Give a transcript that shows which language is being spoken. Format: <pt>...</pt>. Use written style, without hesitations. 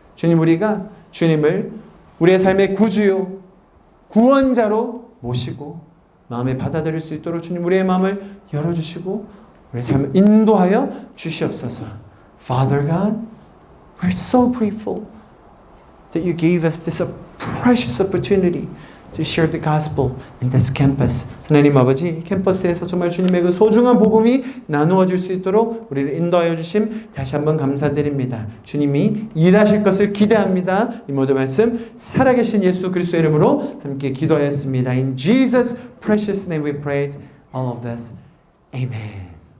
<ko>주님, 우리가 주님을 우리의 삶의 구주요, 구원자로 모시고 마음에 받아들일 수 있도록 주님 우리의 마음을 열어주시고 우리의 삶을 인도하여 주시옵소서.</ko> <en>Father God, we're so grateful that you gave us this precious opportunity to share the gospel in this campus.</en> <ko>하나님 아버지, 이 캠퍼스에서 정말 주님의 그 소중한 복음이 나누어질 수 있도록 우리를 인도하여 주심 다시 한번 감사드립니다. 주님이 일하실 것을 기대합니다. 이 모든 말씀 살아계신 예수 그리스도의 이름으로 함께 기도하였습니다.</ko> <en>In Jesus' precious name we prayed all of this. Amen.</en>